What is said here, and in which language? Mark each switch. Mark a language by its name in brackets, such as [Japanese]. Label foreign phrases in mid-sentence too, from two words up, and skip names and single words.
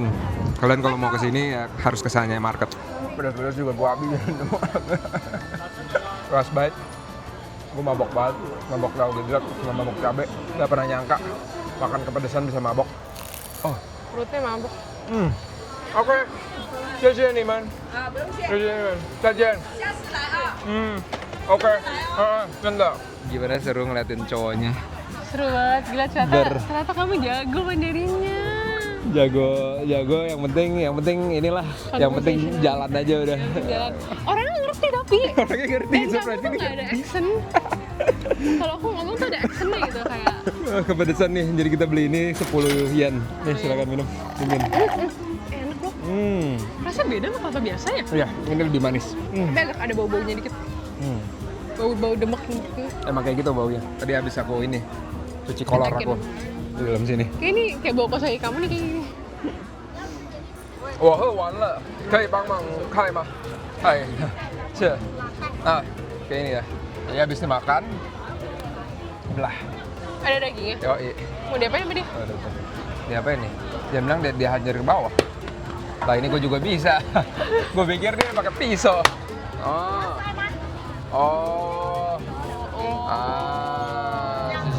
[Indonesian] Kalian kalau mau kesini ya harus ke Sanya Market. Pedas-pedas juga gue habis. [English] Last bite. [Indonesian] Gue mabok banget, mabok tahu gejrot sama mabok cabe. Gak pernah nyangka makan kepedesan bisa mabok. Oh, Perutnya mabuk. oke. [Chinese] 谢谢你们。啊，不用谢，谢谢你们，再见。下次来啊。 [Indonesian] Oke.真的。Gimana seru ngeliatin cowoknya? Seru banget, gila ternyata kamu jago Mandarinnya. Jago. Yang penting inilah. Yang penting jalan aja udah. Jalan. Orangnya ngerti tapi. Orangnya ngerti, Dan surprise kamu tuh ini. nggak ada accent. Kalau aku ngomong tuh ada accentnya gitu kayak. Kepedesan nih, jadi kita beli ini 10 yen. Nih silakan minum. Dingin. Enak kok. Rasanya beda sama kelapa biasa ya? Iya, ini lebih manis. Tapi agak ada bau-baunya dikit. Bau-bau demek gitu. Emang kayak gitu baunya. Tadi habis aku ini cuci kolor aku di dalam sini. Kayak ini kayak bau kosong kamu nih kayak gini. [Chinese] 我喝完了，可以帮忙开吗？嗨，是 [Indonesian] kayak ini ya. Jadi habis makan, belah. Ada dagingnya. Yoi. Mau diapain sama dia? Dia apa ini? Dia bilang dia hajar ke bawah. Lah ini gue juga bisa. Gue pikir dia pakai pisau. Sisi.